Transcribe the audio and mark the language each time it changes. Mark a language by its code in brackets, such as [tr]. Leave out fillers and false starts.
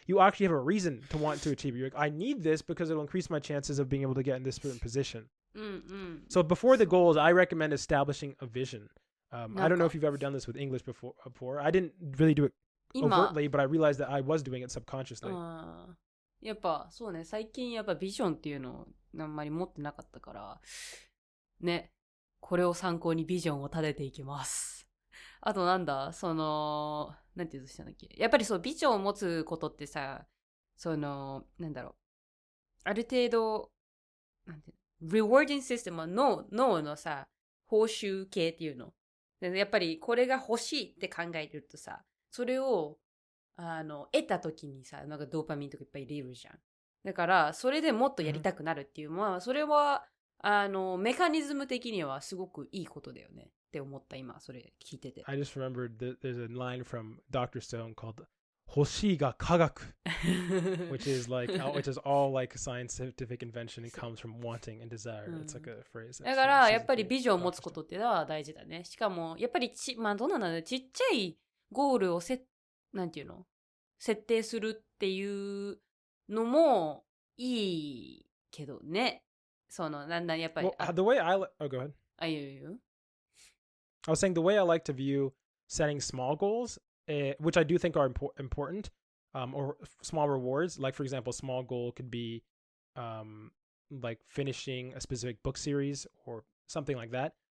[en] You actually have a reason to want to achieve it. You're like, I need this because it'll increase my chances of being able to get in this certain position. So before the goals, I recommend establishing a vision. I don't know if you've ever done this with English before. I didn't really do it overtly, but I realized that I was doing it subconsciously. [ja] やっぱそうね、最近やっぱビジョンっていうのをあんまり持ってなかったからね、これを参考にビジョンを立てていきます。あとなんだ、なんて言うとしたんだっけ。やっぱりそう、ビジョンを持つことってさ、なんだろう。ある程度、なんていうの、リワーディングシステムは脳のさ、報酬系っていうの。でやっぱりこれが欲しいって考えてるとさ、それを、得た時にさ、なんかドーパミンとかいっぱい入れるじゃん。だから、それでもっとやりたくなるっていうのは、それは、メカニズム的にはすごくいいことだよねって思った今、それ聞いてて。 [en] I just remembered that there's a line from Dr. Stone called [ja] 欲しいが科学 [en] which is all like scientific invention and comes from wanting and desire. It's like a phrase. [ja] だから、やっぱりビジョンを持つことっていうのは大事だね。しかも、やっぱりまあどうなんだろう、ちっちゃいゴールをなんていうの設定するっていうのもいいけどね。なんだやっぱり。 [en] Well, the way oh, go ahead. [ja] いい [en] I was saying the way I like to view setting small goals, which I do think are important, or small rewards. Like, for example, a small goal could be like finishing a specific book series or something like that.